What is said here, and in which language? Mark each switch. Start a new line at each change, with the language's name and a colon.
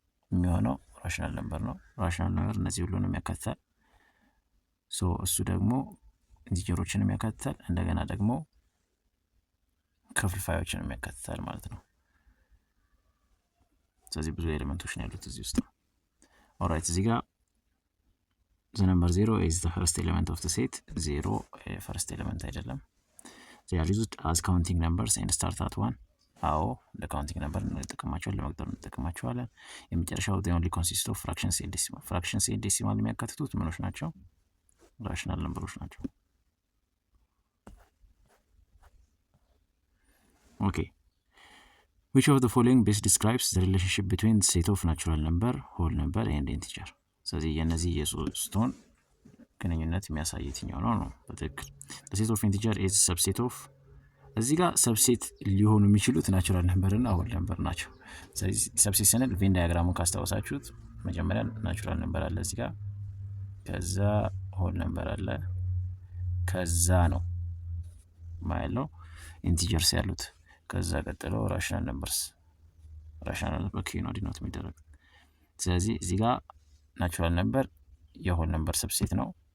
Amharic: የሚሆነው ራሽናል ነምበር ነው። ራሽናል ነምበር እነዚህ ሁሉንም ያካትታል። ሶ እሱ ደግሞ ኢንቲጀሮችንም ያካትታል፣ እንደገና ደግሞ ክፍልፋዮችንም ያካትታል ማለት ነው። ስለዚህ ብዙ ኤሌመንቶች ነው ያሉት እዚህ ውስጥ። ኦልራይት እዚህ ጋር
English: the number 0 is the first element of the set. 0 first element
Amharic: አይደለም።
English: they are used as counting numbers and start at 1.
Amharic: አዎ ለካውንቲንግ ነምበር እንጠቀማቸዋለን፣ ለመቁጠር እንጠቀማቸዋለን። የመጨረሻው
English: they only consist of fractions and decimal. fractions and decimal
Amharic: የሚያካትቱት ምኖች ናቸው? ራሽናል ነምበሮች ናቸው።
English: ኦኬ which of the following best describes the relationship between the set of natural number, whole number and integer?
Amharic: ስለዚህ የነዚህ የሶስቱን ግንኙነት የሚያሳይ የትኛው ነው? በትክክል
English: the set of integer is subset of
Amharic: እዚህ ጋር ሰብሴት ሊሆኑ የሚችሉት ናቹራል ነምበር እና ሆል ነምበር ናቸው። ስለዚህ ሰብሴት ስንል ቬን ዳያግራሙን ካስታወሳችሁት መጀመሪያ ናቹራል ነምበር አለ እዚህ ጋር፣ ከዛ ሆል ነምበር አለ፣ ከዛ ነው ማይለው ኢንቲጀርስ ያሉት፣ ከዛ ቀጥሎ ራሽናል ነምበርስ። ራሽናል ነምበር ነው ዲኖት የሚደረግ። ስለዚህ እዚህ ጋር ናቹራል ነምበር የሆል ነምበር ሰብሴት ነው፣